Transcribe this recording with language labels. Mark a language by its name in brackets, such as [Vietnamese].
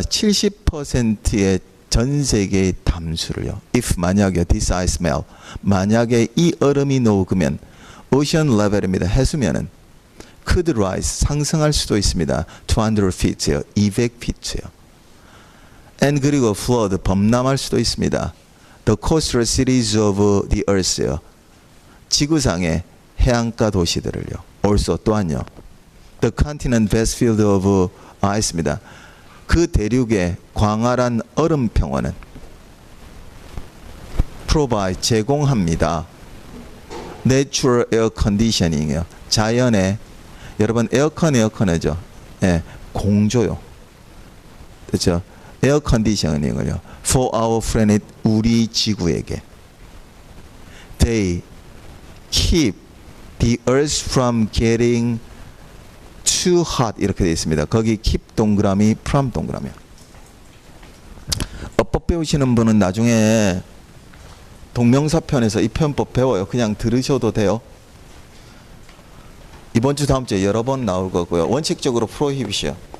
[Korean] 70%의 전 세계의 담수를요. [English] If [Korean] 만약에 [English] this ice melt, [Korean] 만약에 이 얼음이 녹으면 [English] ocean level입니다. [Korean] 해수면은 [English] could rise, [Korean] 상승할 수도 있습니다. [English] 200 feet예요. 200feet예요. and [Korean] 그리고 [English] flood, [Korean] 범람할 수도 있습니다. [English] The coastal cities of the earth예요. [Korean] 지구상의 해안가 도시들을요. [English] also [Korean] 또한요. [English] The continent vast field of ice입니다. [Korean] 그 대륙의 광활한 얼음 평원은 [English] provide, [Korean] 제공합니다. [English] Natural air conditioning이요. [Korean] 자연의, 여러분 에어컨이죠. 예, 공조요. 그렇죠? 에어 컨디셔닝을요. [English] For our planet, [Korean] 우리 지구에게. [English] They keep the earth from getting too hot [Korean] 이렇게 되어 있습니다. 거기 keep 동그라미, from 동그라미요. 어법 배우시는 분은 나중에 동명사편에서 이 표현법 배워요. 그냥 들으셔도 돼요. 이번 주 다음 주에 여러 번 나올 거고요. 원칙적으로 프로히비시요.